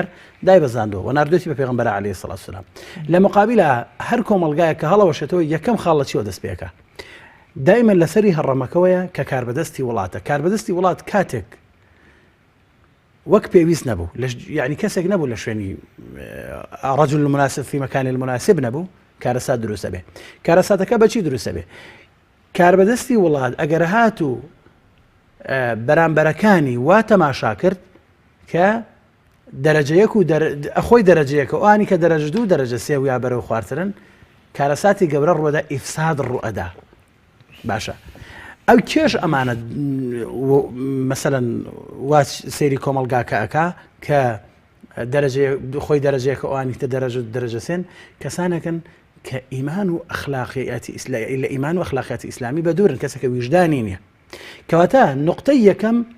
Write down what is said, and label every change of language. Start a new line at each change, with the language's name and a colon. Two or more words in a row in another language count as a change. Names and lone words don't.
Central Kurdish: دای بەزاندەوە و ناردوێتی بە پێغەمبەر
Arabic: عەلەیهی سەڵات وسەلام
Central Kurdish: لە مقابلە هەر کۆمەلگایە کە هەڵەوەشێتەوە یەکەم خاڵ لە چیوە دەست پێکە دائما لەسەری هەڕەمەکەوەیە کە کاربەدەستی وڵاتە کاربەدەستی وڵات کاتێک وەک پێویست نەبوو یعنی کەسێک نەبوو لە شوێنی
Arabic: رجل المناسب في مكان المناسب
Central Kurdish: نەبوو کارەسات دروستە بێ کارەساتەکە بەچی دروستە بێ کاربەدەستی وڵات ئەگەر هات و بەرامبەرەکانی وا تەماشا کرد کە دەرەجەیەک و ئەخۆی دەرەجەیەکە ئەوانی کە دەرەجە دوو دەرەجە سێ و یا بەرەو خواردترن کارەساتی گەورە ڕوەدا ئیفساد ڕوئەدا باشە ئەو کێش ئەمانە مەسەلەن وا سەیری کۆمەلگاکە ئەکا کە خۆی دەرەجەیەکە ئەوانی کە دەرەجە سێن کەسانەکەن کە ئیمان و ئەخلاقیاتی لە ئیمان و ئەخلاقیاتی ئیسلامی بە دوورن کەسێکە ویژدانی نییە کەواتە نقطەی یەکەم